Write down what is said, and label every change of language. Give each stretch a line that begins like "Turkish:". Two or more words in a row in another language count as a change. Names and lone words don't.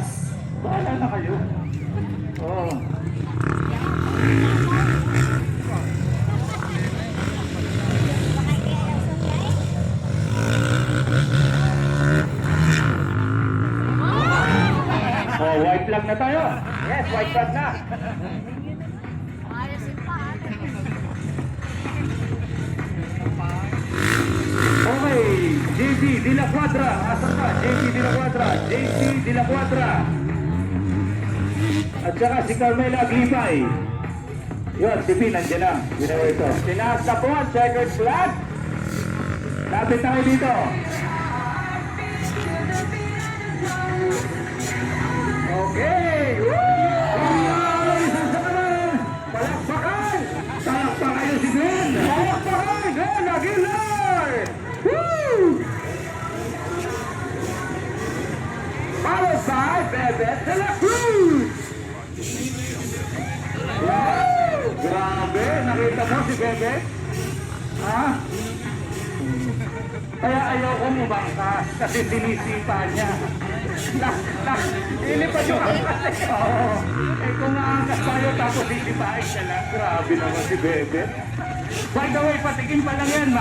Filipino: Bahala na kayo. Oh. Oh,
English: white flag
Filipino: na tayo.
English: Yes, white flag
Filipino: na. Okay, JC de la Cuadra. Asan pa? JC de la Cuadra. JC de la Cuadra. At saka si Carmela Aglipay. Yun, si P nandiyan na. Ginawa ito. Tinaas na po ang
English: checkered flag.
Filipino: Lapit tayo dito. Okay! Palakpakan! Palakpakan nyo si Ben! Palakpakan! Ben Aguilar!
English: Woo! Followed by Bebe de la Cruz!
Filipino: Wow! Grabe! Nakita mo si Bebe? Ha? Kaya ayoko umangkas kasi sinisipa niya. Ilipat yung angkas. Oo. Eh kung maangkas tayo tapos sisipain siya lang. Grabe naman si Bebe.
English: By the way,
Filipino: patikin pa lang yan.